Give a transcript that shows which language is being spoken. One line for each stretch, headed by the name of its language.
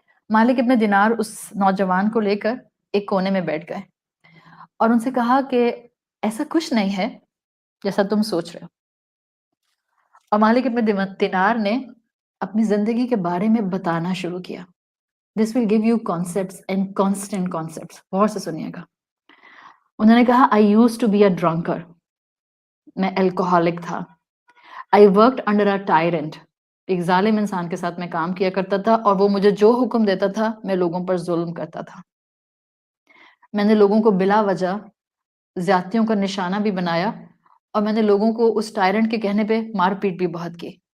Urdu: مالک ابن دینار اس نوجوان کو لے کر ایک کونے میں بیٹھ گئے اور ان سے کہا کہ ایسا کچھ نہیں ہے جیسا تم سوچ رہے ہو۔ اور مالک ابن دینار نے اپنی زندگی کے بارے میں بتانا شروع کیا۔
English: This will give you concepts and constant concepts.
Urdu: غور سے سنیے گا۔ انہوں نے کہا
English: I used to be a drunkard.
Urdu: میں alcoholic تھا۔
English: I worked under a tyrant.
Urdu: ایک ظالم انسان کے ساتھ میں کام کیا کرتا تھا اور وہ مجھے جو حکم دیتا تھا میں لوگوں پر ظلم کرتا تھا۔ میں نے لوگوں کو بلا وجہ زیادتیوں کا نشانہ بھی بنایا اور میں نے لوگوں کو اس ٹائرنٹ کے کہنے پہ مار پیٹ بھی بہت کی۔